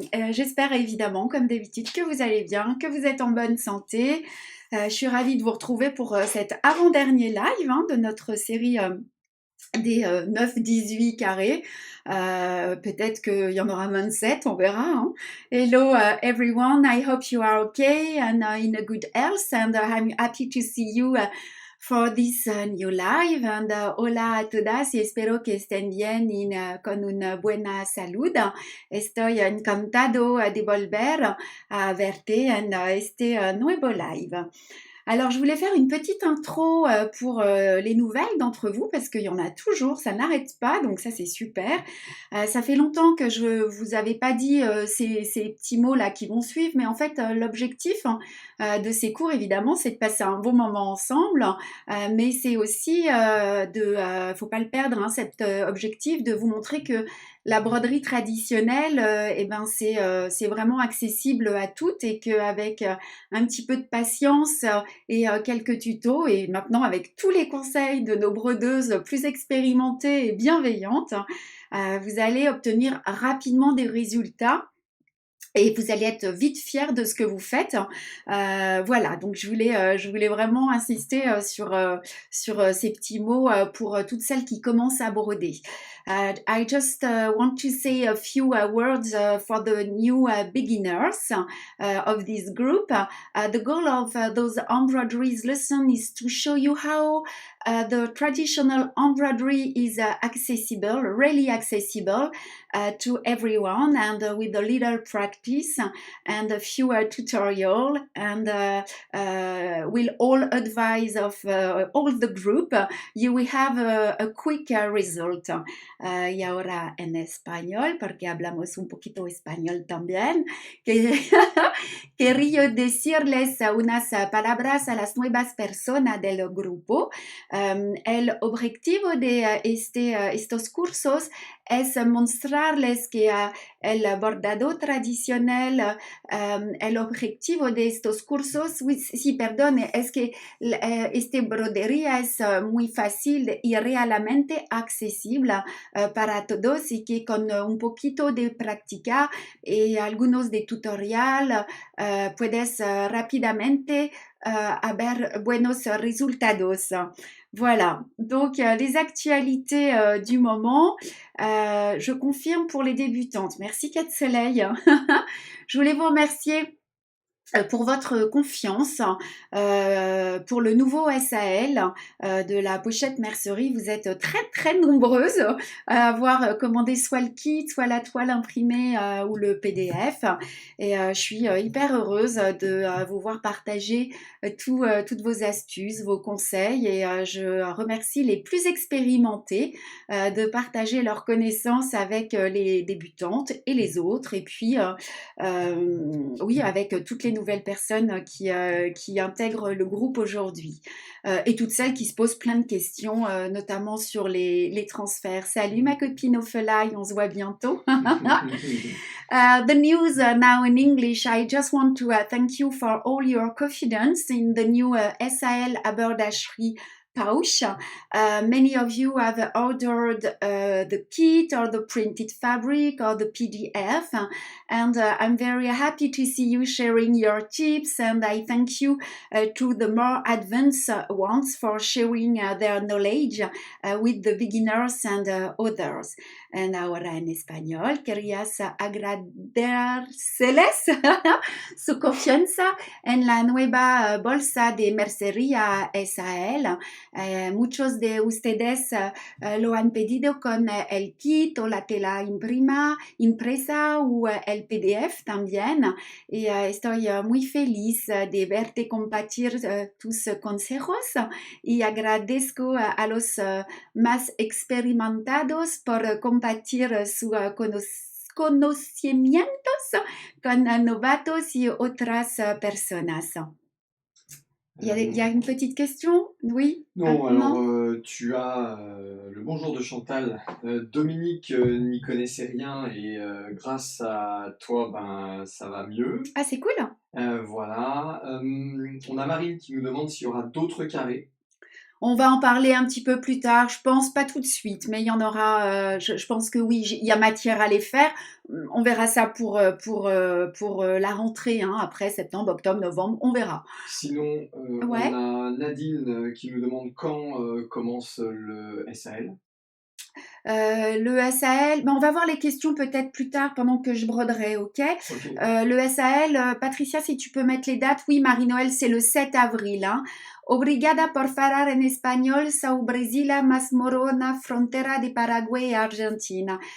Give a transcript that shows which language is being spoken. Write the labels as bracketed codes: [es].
[fr] J'espère évidemment, comme d'habitude, que vous allez bien, que vous êtes en bonne santé. Je suis ravie de vous retrouver pour cet avant-dernier live de notre série des 9-18 carrés. Peut-être qu'il y en aura 27, on verra. [en] Hello everyone, I hope you are okay and in a good health, and I'm happy to see you for this new live. [es] And hola a todas y espero que estén bien con una buena salud. Estoy encantado de volver a verte en este nuevo live. [fr] Alors, je voulais faire une petite intro pour les nouvelles d'entre vous, parce qu'il y en a toujours, ça n'arrête pas, donc ça c'est super. Ça fait longtemps que je vous avais pas dit ces petits mots-là qui vont suivre, mais en fait, l'objectif de ces cours, évidemment, c'est de passer un bon moment ensemble, mais c'est aussi faut pas le perdre, cet objectif de vous montrer que la broderie traditionnelle, c'est vraiment accessible à toutes, et qu'avec un petit peu de patience et quelques tutos, et maintenant avec tous les conseils de nos brodeuses plus expérimentées et bienveillantes, vous allez obtenir rapidement des résultats. Et vous allez être vite fiers de ce que vous faites. Voilà, donc je voulais vraiment insister sur ces petits mots pour toutes celles qui commencent à broder. [en] I just want to say a few words for the new beginners of this group. The goal of those embroideries lesson is to show you how the traditional embroidery is accessible, really accessible to everyone, and with a little practice and a few tutorial, and will all advise of all the group, you will have a quick result. [es] Y ahora en español, porque hablamos un poquito español también, quería decirles unas palabras a las nuevas personas del grupo. El objetivo de estos cursos es mostrarles que el bordado tradicional, el objetivo de estos cursos, perdón, es que esta brodería es muy fácil y realmente accesible para todos, y que con un poquito de práctica y algunos de tutorial puedes rápidamente haber buenos resultados. [fr] Voilà, donc les actualités du moment, je confirme pour les débutantes. Merci Cat Soleil. Je voulais vous remercier pour votre confiance, pour le nouveau SAL de la pochette mercerie. Vous êtes très très nombreuses à avoir commandé soit le kit, soit la toile imprimée ou le PDF, et je suis hyper heureuse de vous voir partager toutes vos astuces, vos conseils, et je remercie les plus expérimentés de partager leurs connaissances avec les débutantes et les autres, et puis oui, avec toutes les nouvelles personnes qui intègrent le groupe aujourd'hui, et toutes celles qui se posent plein de questions, notamment sur les transferts. Salut ma copine Ophelay, on se voit bientôt. [en] The news now in English. I just want to thank you for all your confidence in the new SAL haberdasherie pouch. Many of you have ordered the kit or the printed fabric or the PDF, and I'm very happy to see you sharing your tips, and I thank you to the more advanced ones for sharing their knowledge with the beginners and others. [es] And ahora en español, querías agradecerles su confianza en la nueva bolsa de mercería SAL. Muchos de ustedes lo han pedido con el kit o la tela impresa o el PDF también, y estoy muy feliz de verte compartir tus consejos, y agradezco a los más experimentados por compartir sus conocimientos con novatos y otras personas. [fr] Il y a une petite question? Oui? Non, alors tu as le bonjour de Chantal. Dominique n'y connaissait rien, et grâce à toi, ça va mieux. Ah, c'est cool! Voilà. On a Marie qui nous demande s'il y aura d'autres carrés. On va en parler un petit peu plus tard, je pense, pas tout de suite, mais il y en aura, je pense que oui, il y a matière à les faire. On verra ça pour la rentrée, hein, après septembre, octobre, novembre, on verra. Sinon, on Ouais. a Nadine qui nous demande quand commence le SAL. Le SAL, ben, on va voir les questions peut-être plus tard pendant que je broderai, ok? Ok. Le SAL, Patricia, si tu peux mettre les dates. Oui, Marie-Noël, c'est le 7 avril. Hein. Obrigada por falar en español sau Brasila más morona frontera de Paraguay et Argentina.